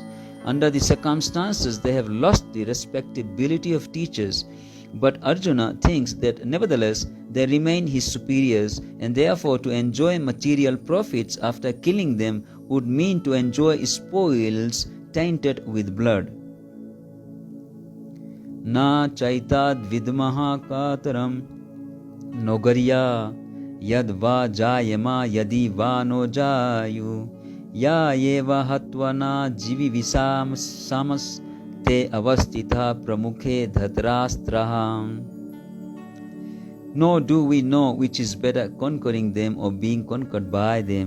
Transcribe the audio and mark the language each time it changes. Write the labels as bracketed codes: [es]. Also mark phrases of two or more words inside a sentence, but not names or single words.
[en] Under the circumstances, they have lost the respectability of teachers. But Arjuna thinks that nevertheless they remain his superiors, and therefore to enjoy material profits after killing them would mean to enjoy spoils tainted with blood. [sa] न चैतद् विद्मः कतरन् नो गरीयो यद् वा जयेम यदि वा नो जयेयुः यान् एव हत्वा न जिजीविषामस् ते अवस्थिताः प्रमुखे धार्तराष्ट्राः. [en] Nor do we know which is better, conquering them or being conquered by them.